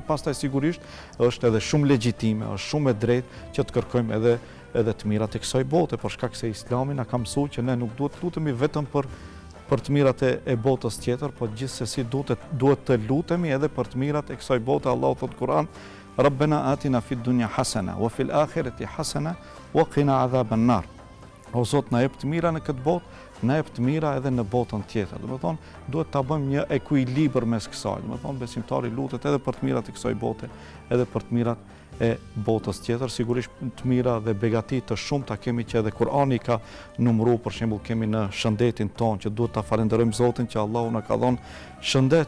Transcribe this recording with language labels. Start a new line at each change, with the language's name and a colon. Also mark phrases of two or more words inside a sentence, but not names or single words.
Albanian: Pastaj sigurisht është edhe shumë legjitime, është shumë e drejtë që të kërkojmë edhe të mirat e kësaj bote, për shkak se Islami na ka mësuar që ne nuk duhet të lutemi vetëm për të mirat e botës tjetër, por gjithsesi duhet të lutemi edhe për të mirat e kësaj bote. Allahu thot Kur'an:
Arabic: ربنا آتنا في الدنيا حسنة وفي الآخرة حسنة وقنا عذاب النار.
Albanian: O Zot, na jep të mira në këtë botë, na jep të mira edhe në botën tjetër. Duhet ta bëjmë një ekuilibër mes kësaj. Besimtari lutet edhe për të mirat e kësaj bote, edhe për të mirat e botës tjetër. Sigurisht të mira dhe begati të shumta kemi që edhe Kur'ani ka numëruar, për shembull kemi në shëndetin tonë që duhet ta falenderojmë Zotin që Allahu na ka dhënë shëndet.